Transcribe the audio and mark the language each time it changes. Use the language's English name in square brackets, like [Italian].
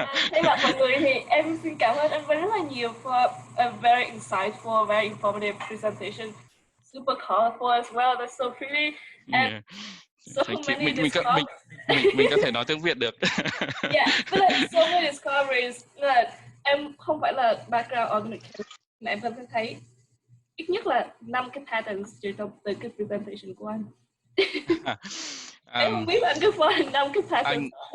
[Vietnamese] Thay mặt mọi người thì em xin cảm ơn anh Vinh rất là nhiều [English] for a very insightful, very informative presentation. Super colorful as well. That's so pretty. And Yeah. so many discoveries. [Vietnamese] Mình có thể nói tiếng Việt được. [English] Yeah, but like so many discoveries. [Vietnamese] Là em không phải là [English] background organic chemistry, [Vietnamese] mà em vẫn thấy ít nhất là 5 cái patterns từ cái presentation của anh. Em không biết là anh có follow 5 cái patterns.